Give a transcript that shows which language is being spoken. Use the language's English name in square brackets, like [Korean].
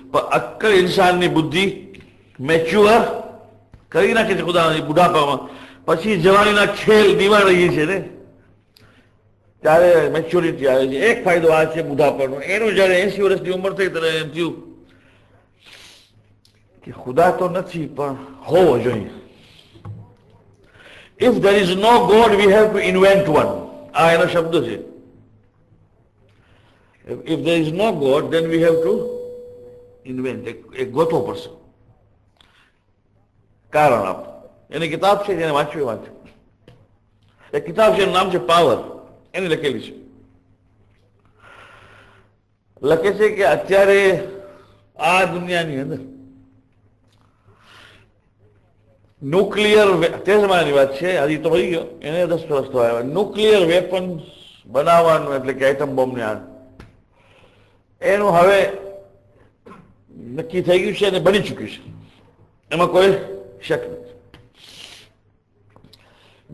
[Gujarati] પણ અક્કલ ઇન્સાનની બુદ્ધિ મેચ્યોર કરી નાખે છે ખુદા બુઢાપામાં. પછી જવાનીના ખેલ દીવા રહીએ છે ને ત્યારે મેચ્યોરિટી આવે છે. એક ફાયદો આ છે બુઢાપાનો. એનું જયારે 80 વર્ષની ઉંમર થઈ ત્યારે એમ થયું કે ખુદા તો નથી પણ હોવો જોઈએ. [English] If there is no God, we have to invent one. [Gujarati] આ એનો શબ્દ છે. [English] If there is no God, then we have to invent. [Gujarati] એક ગોતવો પડશે કારણ આપ. એની કિતાબ છે જેને વાંચ્યું. એક કિતાબ છે એનું નામ છે પાવર. એની લખેલી છે લખે છે કે અત્યારે આ દુનિયાની અંદર ન્યુક્લિયર, તે જમાનાની વાત છે, હજી તો વહી ગયો, એને 10 વર્ષ તો આવ્યા, ન્યુક્લિયર વેપન્સ બનાવવાનું એટલે કે એટમ બોમ્બને આ એનું હવે નક્કી થઈ ગયું છે અને બની ચૂક્યું છે, એમાં કોઈ શક નથી.